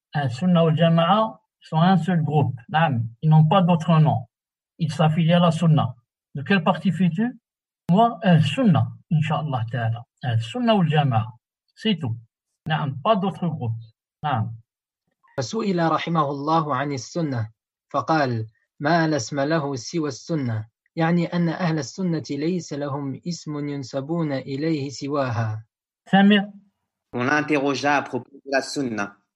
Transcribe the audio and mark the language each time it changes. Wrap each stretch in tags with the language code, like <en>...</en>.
<fr>Sunna wal Jama'a sont un seul groupe, ils n'ont pas d'autre nom. Ils s'affilient à la Sunna. De quel parti fais-tu? Moi, Sunna, Inch'Allah Ta'ala. Sunna wal Jama'a, c'est tout. Pas d'autre groupe.</fr> <ar>فسئل رحمه الله عن السنة فقال ما لا اسم له سوى السنة يعني أن أهل السنة ليس لهم اسم ينسبون إليه سواها.</ar> <fr>Samir. On l'interrogea à propos de la sunna.</fr>